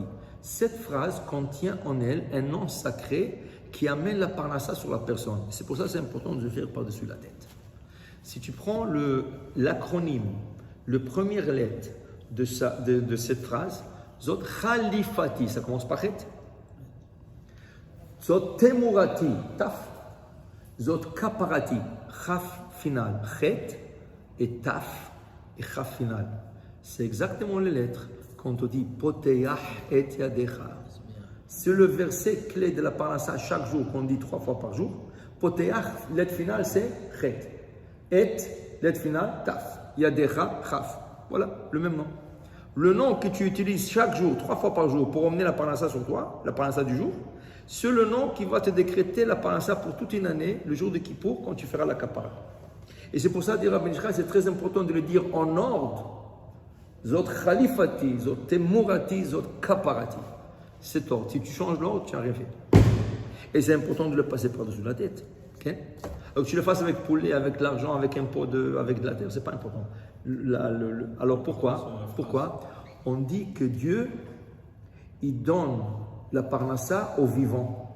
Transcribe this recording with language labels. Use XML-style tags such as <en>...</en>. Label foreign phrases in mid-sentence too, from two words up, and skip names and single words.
<fr>Cette phrase contient en elle un nom sacré qui amène la parnassa sur la personne. C'est pour ça que c'est important de le faire par-dessus la tête. Si tu prends l'acronyme, le premier lettre de cette phrase,</fr> <he>זאת חליפתי,</he> <fr>ça commence par het.</fr> <he>זאת תמורתי, תו. זאת כפרתי,</he> <fr>chaf final, het et taf et chaf final. C'est exactement les lettres quand on dit poteach et yadecha. C'est le verset clé de la parnassa chaque jour qu'on dit 3 fois par jour. Poteach, lettre finale c'est het. Et, lettre finale, taf.</fr> <he>ידך, כף.</he> <fr>Voilà, le même nom. Le nom que tu utilises chaque jour, 3 fois par jour, pour emmener la parnassa sur toi, la parnassa du jour, c'est le nom qui va te décréter la parnassa pour toute une année, le jour de Kippour, quand tu feras la kapara. Et c'est pour ça, dit Rabbi Nishra, c'est très important de le dire en ordre.</fr> <he>זאת חליפתי, זאת תמורתי, זאת כפרתי.</he> <fr>C'est ordre. Si tu changes l'ordre, tu n'as rien fait. Et c'est important de le passer par-dessus la tête. Okay? Donc tu le fasses avec poulet, avec l'argent, avec un pot avec de la terre, c'est pas important. Alors pourquoi on dit que Dieu, il donne la parnassa aux vivants.</fr>